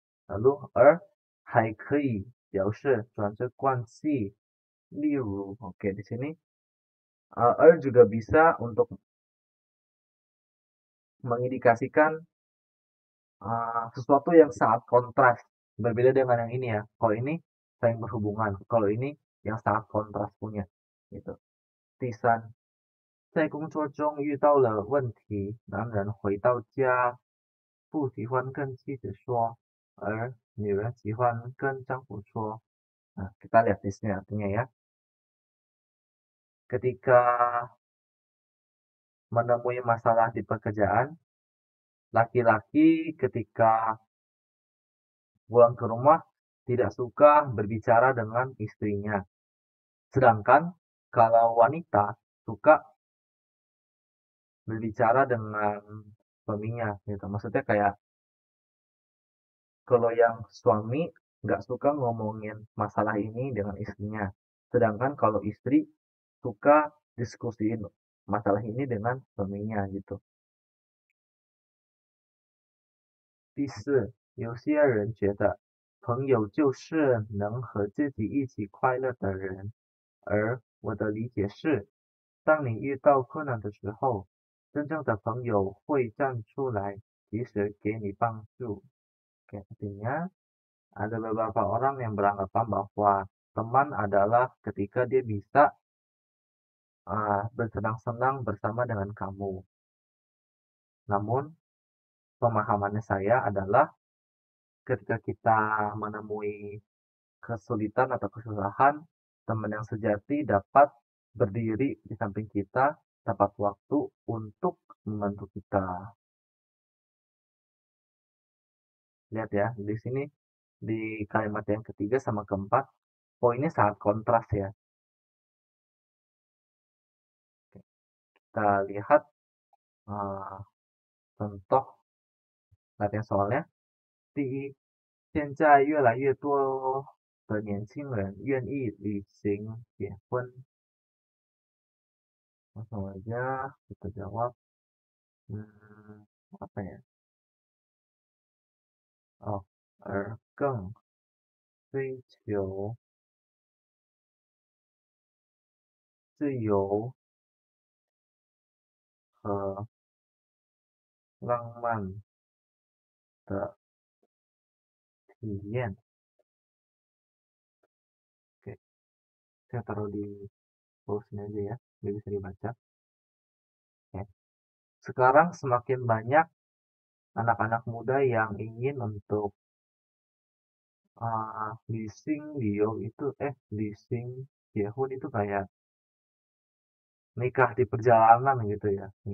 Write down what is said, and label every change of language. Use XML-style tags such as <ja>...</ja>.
<id>Lalu</id> <zh>还可以表示转折关系，例如</zh> <id>oke di sini juga bisa untuk mengindikasikan sesuatu yang sangat kontras, berbeda dengan yang ini ya. Kalau ini saling berhubungan, kalau ini yang sangat kontras punya gitu.</id> <zh>第三，在工作中遇到了问题，男人回到家不喜欢跟妻子说，而女人喜欢跟丈夫说。</zh> <id>Nah, kita lihat di sini artinya ya. Ketika menemui masalah di pekerjaan, laki-laki ketika pulang ke rumah tidak suka berbicara dengan istrinya. Sedangkan kalau wanita suka berbicara dengan suaminya gitu. Maksudnya kayak kalau yang suami nggak suka ngomongin masalah ini dengan istrinya. Sedangkan kalau istri suka diskusiin masalah ini dengan suaminya gitu.</id> <zh>第四，有些人觉得朋友就是能和自己一起快乐的人，而我的理解是，当你遇到困难的时候，真正的朋友会站出来，及时给你帮助。</zh> <id>Artinya, ada beberapa orang yang beranggapan bahwa teman adalah ketika dia bisa bersenang-senang bersama dengan kamu. Namun, pemahamannya saya adalah ketika kita menemui kesulitan atau kesusahan, teman yang sejati dapat berdiri di samping kita, tepat waktu untuk membantu kita. Lihat ya, di sini di kalimat yang ketiga sama keempat, poinnya sangat kontras ya. Kita lihat contoh latihan soalnya.</id> <zh>第一，现在越来越多的年轻人愿意旅行结婚。</zh> <id>Langsung aja kita jawab. Apa ya?</id> <zh>Oh, 更追求自由和浪漫的体验。</zh> <id>Oke, saya taruh di post ini aja ya, biar bisa dibaca. Oke. Sekarang semakin banyak anak-anak muda yang ingin untuk leasing leasing Yahoo itu kayak nikah di perjalanan gitu ya.</id>